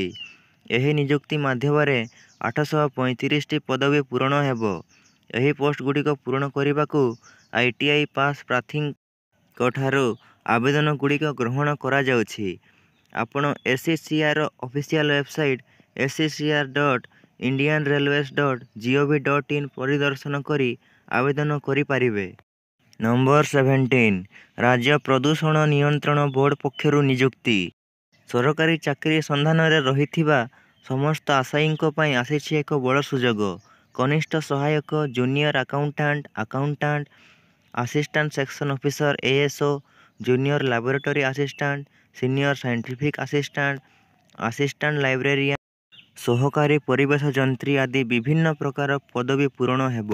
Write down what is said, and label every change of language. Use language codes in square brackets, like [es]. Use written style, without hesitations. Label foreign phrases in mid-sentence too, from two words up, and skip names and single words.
[or] ଏହି ନିଯୁକ୍ତି ମାଧ୍ୟମରେ 835ଟି ପଦବୀ ପୂରଣ ହେବ। ଏହି ପୋଷ୍ଟଗୁଡ଼ିକ ପୂରଣ କରିବାକୁ ITI ପାସ୍ ପ୍ରାର୍ଥୀଙ୍କଠାରୁ ଆବେଦନଗୁଡ଼ିକ ଗ୍ରହଣ କରାଯାଉଛି। ଆପଣ SCCRର [en] official website [or] scr.indianrailways.gov.in ପରିଦର୍ଶନ କରି ଆବେଦନ କରିପାରିବେ। ନମ୍ବର 17 ରାଜ୍ୟ ପ୍ରଦୂଷଣ ନିୟନ୍ତ୍ରଣ ବୋର୍ଡ ପକ୍ଷରୁ ନିଯୁକ୍ତି। ସରକାରୀ ଚାକିରି ସନ୍ଧାନରେ ରହିଥିବା ସମସ୍ତ ଆଶାୟୀଙ୍କ ପାଇଁ ଆସିଛି ଏକ ବଡ଼ ସୁଯୋଗ। କନିଷ୍ଠ ସହାୟକ, [en] Junior Accountant, Accountant, Assistant Section Officer ASO, Junior Laboratory Assistant, Senior Scientific Assistant, Assistant Librarian, [or] ସହକାରୀ ପରିବେଶ ଯନ୍ତ୍ରୀ ଆଦି ବିଭିନ୍ନ ପ୍ରକାର ପଦବୀ ପୂରଣ ହେବ।